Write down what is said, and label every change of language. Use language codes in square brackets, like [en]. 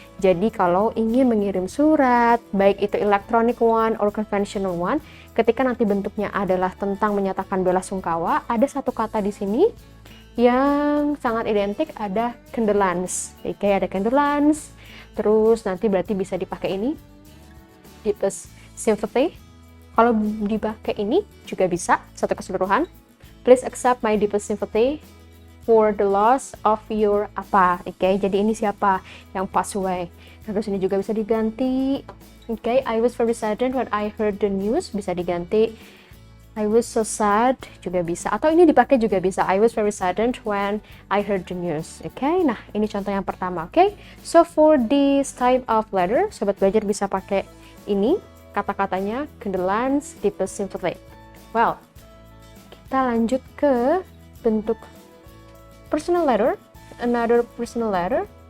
[id] Jadi kalau ingin mengirim surat, baik itu [en] electronic one or conventional one, [id] ketika nanti bentuknya adalah tentang menyatakan bela sungkawa, ada satu kata di sini yang sangat identik, ada condolence. Oke, ada condolence. Terus nanti berarti bisa dipakai ini, deepest sympathy. Kalau dipakai ini juga bisa satu keseluruhan. [en] Please accept my deepest sympathy for the loss of your apa. [id] Oke, jadi ini siapa yang pass away. Terus ini juga bisa diganti. [en] Oke, I was very saddened when I heard the news, [id] bisa diganti [en] I was so sad, [id] juga bisa. Atau ini dipakai juga bisa, [en] I was very saddened when I heard the news. [id] Oke, nah ini contoh yang pertama. [en] Oke, so for this type of letter, [id] sobat belajar bisa pakai ini kata-katanya, [en] condolence, deepest sympathy. [id] Well, kita lanjut ke bentuk personal letter, [en] another personal letter.